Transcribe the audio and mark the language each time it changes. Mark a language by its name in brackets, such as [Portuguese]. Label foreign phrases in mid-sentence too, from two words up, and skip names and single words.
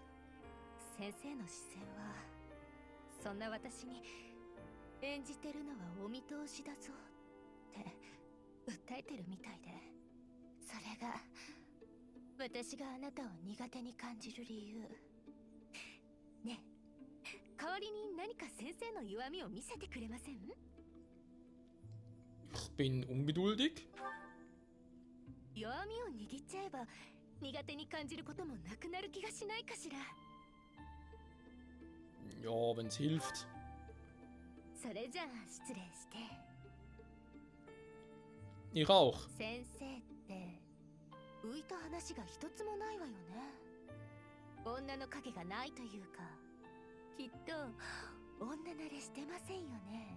[Japanese] 先生の視線はそんな私に演じてるのはお見通しだぞって訴えてるみたいで、それが私があなたを苦手に感じる理由。ねえ、代わりに何か先生の弱みを見せてくれません？ [German] Ich bin ungeduldig. [Japanese] 弱みを握っちゃえば苦手に感じることもなくなる気がしないかしら。 [German] Ja, wenn's hilft. [Japanese] それじゃあ失礼して。 [German] Ich auch. [Japanese] 先生って浮いた話が一つもないわよね。女の影がないというか、きっと女慣れしてませんよね。